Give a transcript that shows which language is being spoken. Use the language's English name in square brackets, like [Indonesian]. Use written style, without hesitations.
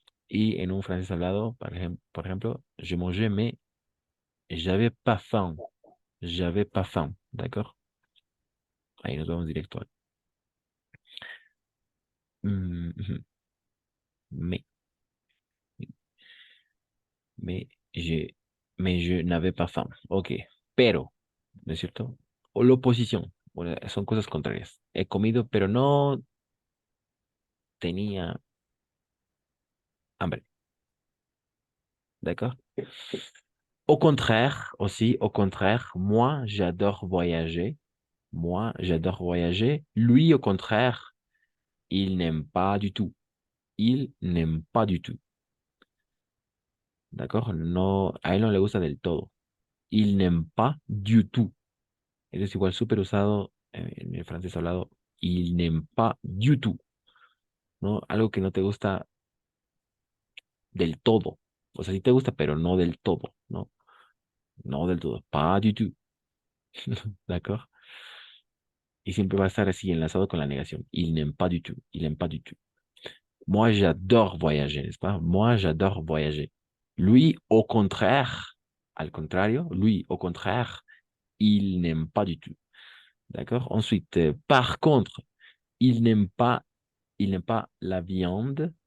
[Spanish] Y en un francés hablado, por ejemplo, [French] je mangeais, mais j'avais pas faim. J'avais pas faim. [Spanish] D'accord? Ahí nos vamos directo al. Ujú. [French] Mais, mais, j'ai, mais je n'avais pas faim. [Spanish] Ok. Pero, ¿no es cierto? O la oposición. Bueno, son cosas contrarias. He comido, pero no tenía hambre. [French] D'accord? Au contraire, aussi, au contraire, moi, j'adore voyager. Moi, j'adore voyager. Lui, au contraire, il n'aime pas du tout. Il n'aime pas du tout. ¿D'accord? [Spanish] No, a él no le gusta del todo. [French] Il n'aime pas du tout. [Spanish] Eso es igual súper usado en el francés hablado. [French] Il n'aime pas du tout. [Spanish] ¿No? Algo que no te gusta del todo. O sea, sí te gusta, pero no del todo, ¿no? No del todo. [French] Pas du tout. [Spanish] ¿D'accord? Y siempre va a estar así enlazado con la negación. [French] Il n'aime pas du tout. Il n'aime pas du tout. Moi, j'adore voyager, n'est-ce pas? Moi, j'adore voyager. Lui, au contraire, [Spanish] al contrario, [French] lui, au contraire, il n'aime pas du tout. D'accord? Ensuite, par contre, il n'aime pas la viande.